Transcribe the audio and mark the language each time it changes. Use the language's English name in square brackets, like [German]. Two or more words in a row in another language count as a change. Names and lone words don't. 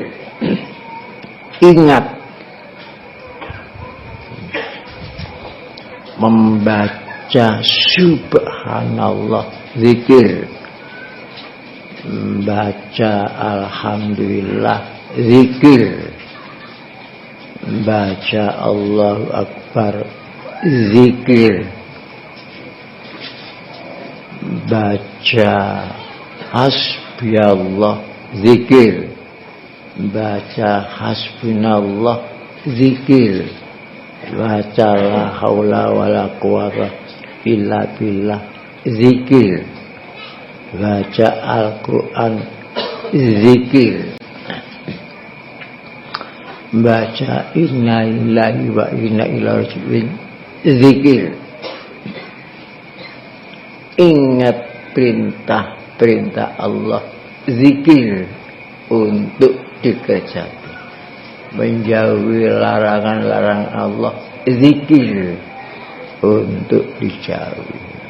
[Malay] Ingat, membaca subhanallah zikir, baca alhamdulillah zikir, baca [Arabic] الله أكبر [Malay] zikir, baca hasbiyallah zikir, baca hasbunallah zikir. Baca [Arabic] لا حول ولا قوة إلا بالله, [Malay] zikir. Baca Al-Quran, zikir. Baca [Arabic] إنا لله وإنا إليه راجعون, [Malay] zikir. Ingat perintah-perintah Allah, zikir untuk dikerjakan. Menjauhi larangan-larangan Allah, zikir untuk dijauhi.